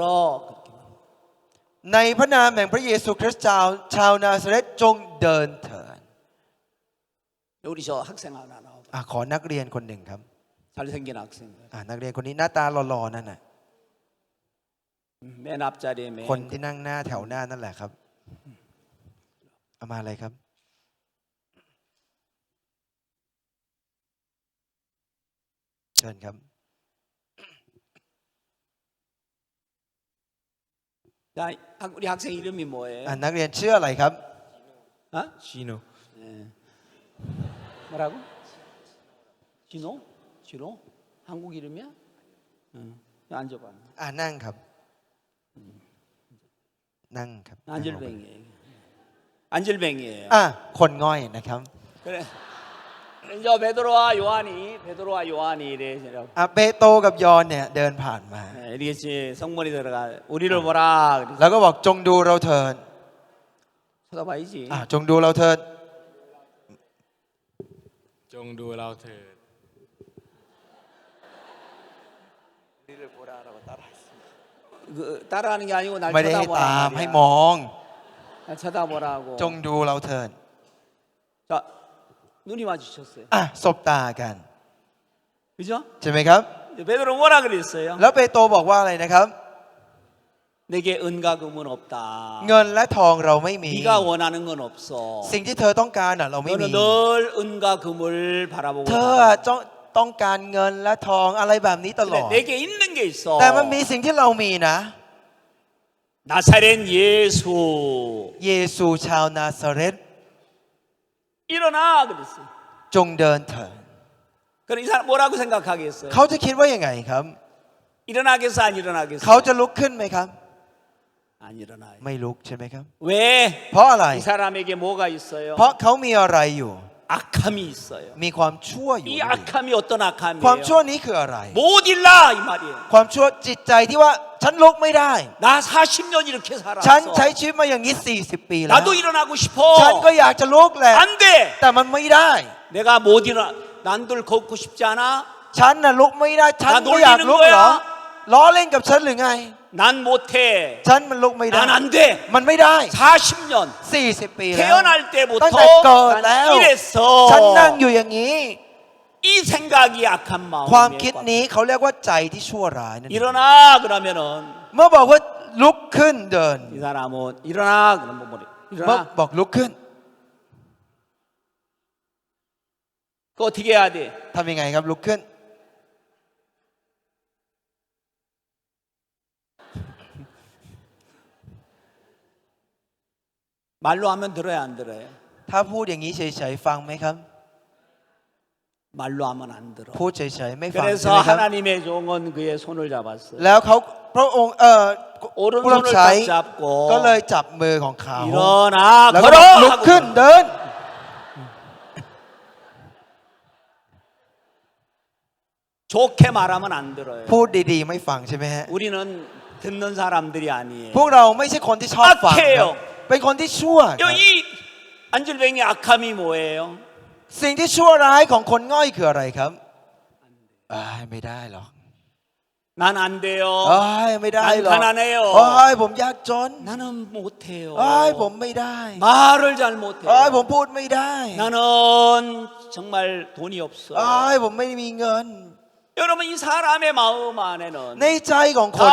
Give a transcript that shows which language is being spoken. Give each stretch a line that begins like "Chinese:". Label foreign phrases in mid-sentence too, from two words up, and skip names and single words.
Thai: ในพระนามแห่งพระเยซูคริสต์ชาวนาซาเรตจงเดินเถิด
Korean: 우리 저 학생 하나 나오고
Thai: ขอนักเรียนคนหนึ่งครับ
Korean: 잘생긴 학생.
Thai: นักเรียนคนนี้หน้าตาหล่อๆนั่นน่ะ
Korean: 맨 앞자리에 맨
Thai: คนที่นั่งหน้าแถวหน้านั่นแหละครับเอามาอะไรครับ เชิญครับ
Korean: 자, 우리 학생 이름이 뭐예요?
Thai: นักเรียนชื่ออะไรครับ
Korean: 어?
Thai: ชิโน
Korean: 네. 뭐라고? 진호? 진호? 한국 이름이야? 응. 앉아봐.
Thai: นั่งครับ นั่งครับ
Korean: 안질뱅이. 안질뱅이에요.
Thai: คนง่อยนะครับ
Korean: 그래. 이제 베드로와 요한이 이래.
Thai: เปโตรกับยอห์นเนี่ยเดินผ่านมา
Korean: 이랬지. 성문이 들어가. 우리를 보라.
Thai: แล้วก็บอกจงดูเราเถิด
Korean: 쳐다봐야지.
Thai: จงดูเราเถิด จงดูเราเถิด
Korean: 따라하는 게 아니고 날
Thai: ไม่ได้ให้ตาม
Korean: 쳐다보라.
Thai: ให้มอง
Korean: 날 쳐다보라고.
Thai: จงดูเราเถิด
Korean: 자, 눈이 마주쳤어요.
Thai: สบตากัน
Korean: 그죠?
Thai: ใช่ไหมครับ
Korean: 베드로 뭐라 그랬어요?
Thai: แล้วเปโตรบอกว่าอะไรนะครับ
Korean: 내게 은과 금은 없다.
Thai: เงินและทองเราไม่มี
Korean: 네가 원하는 건 없어.
Thai: สิ่งที่เธอต้องการเราไม่มี
Korean: 너는 늘 은과 금을 바라보고
Thai: เธอ
Korean: 살아.
Thai: ต้องการเงินและทองอะไรแบบนี้ตลอ
Korean: 근데
Thai: ด
Korean: 내게 있는 게 있어.
Thai: แต่มันมีสิ่งที่เรามีนะ
Korean: 나사렛 예수.
Thai: เยซูชาวนาซาเรต
Korean: 일어나 그랬어요.
Thai: จงเดินเถิด
Korean: 그럼 이 사람 뭐라고 생각하겠어요?
Thai: เขาจะคิดว่ายังไงครับ
Korean: 일어나겠어 안 일어나겠어?
Thai: เขาจะลุกขึ้นไหมครับ
Korean: 안 일어나요.
Thai: ไม่ลุกใช่ไหมครับ
Korean: 왜?
Thai: เพราะอะไร
Korean: 이 사람에게 뭐가 있어요?
Thai: เพราะเขามีอะไรอยู่
Korean: 악함이 있어요.
Thai: มีความชั่วอยู่
Korean: 이 악함이 어떤
Thai: ความ
Korean: 악함이에요?
Thai: ชั่วนี้คืออะไร
Korean: 못 일라 이 말이에요.
Thai: ความชั่วจิตใจที่ว่าฉันลุกไม่ได้
Korean: 나 40년 이렇게
Thai: ฉัน
Korean: 살았어.
Thai: ใช้ชีวิตมาอย่างนี้40 ปีแล้ว
Korean: 나도 일어나고 싶어.
Thai: ฉันก็อยากจะลุกแหละ
Korean: 안 돼.
Thai: แต่มันไม่ได้
Korean: 내가 못 일어나. 난들 걷고 싶지 않아?
Thai: ฉันน่ะลุกไม่ได้ ฉัน น่ะ ก็อยาก
Korean: 놀리는
Thai: ลุกเหรอ
Korean: 거야
Thai: ล้อเล่นกับฉันหรือไง
Korean: 난 못해.
Thai: ฉันมันลุกไม่ได้
Korean: 난 안 돼.
Thai: มันไม่ได้
Korean: 40년
Thai: 40 ปีแล้ว
Korean: 태어날
Thai: ตั้ง
Korean: 때부터
Thai: แต่เกิดแล้
Korean: 난
Thai: ว
Korean: 이랬어.
Thai: ฉันนั่งอยู่อย่างนี้
Korean: 이 생각이 악한
Thai: ความ
Korean: 마음이에요.
Thai: คิดนี้เขาเรียกว่าใจที่ชั่วร้ายนั่นเอง
Korean: 일어나 그러면은
Thai: เมื่อบอกว่าลุกขึ้นเดิน
Korean: 이 사람은 일어나 그러면 뭐래?
Thai: เมื่อ
Korean: 일어나.
Thai: บอกลุกขึ้น
Korean: 그거 어떻게 해야 돼?
Thai: ทำยังไงครับลุกขึ้น
Korean: 말로 하면 들어야 안 들어요?
Thai: ถ้าพูดอย่างนี้เฉยๆฟังไหมครับ
Korean: 말로 하면 안 들어.
Thai: พูดเฉยๆไม่ฟังใช่
Korean: 그래서
Thai: ไหมครับ
Korean: 하나님의 종은 그의 손을 잡았어요.
Thai: แล้วเขาพระองค์ผู้รับ
Korean: 오른손을
Thai: ใช้
Korean: 딱 잡고
Thai: ก็เลยจับมือของเขา
Korean: 일어나
Thai: แล้วก็
Korean: 걸어
Thai: ลุก
Korean: 하고
Thai: ขึ้นเดิน
Korean: 좋게 말하면 안 들어요.
Thai: พูดดีๆไม่ฟังใช่ไหมฮะ
Korean: 우리는 듣는 사람들이 아니에요.
Thai: พวกเราไม่ใช่คนที่ชอบฟังครับ เป็นคนที่ชั่วครับ
Korean: 이 안질뱅이 악함이 뭐예요?
Thai: สิ่งที่ชั่วร้ายของคนง่อยคืออะไรครับไม่ได้หรอก
Korean: 난 안 돼요.
Thai: ไม่ได้หรอก
Korean: 난 가난해요.
Thai: ผมยากจน
Korean: 나는 못해요.
Thai: ผมไม่ได้
Korean: 말을 잘 못해요.
Thai: ผมพูดไม่ได้
Korean: 나는 정말 돈이 없어.
Thai: ผมไม่มีเงิน
Korean: 여러분 이 사람의 마음 안에는
Thai: ในใจของคน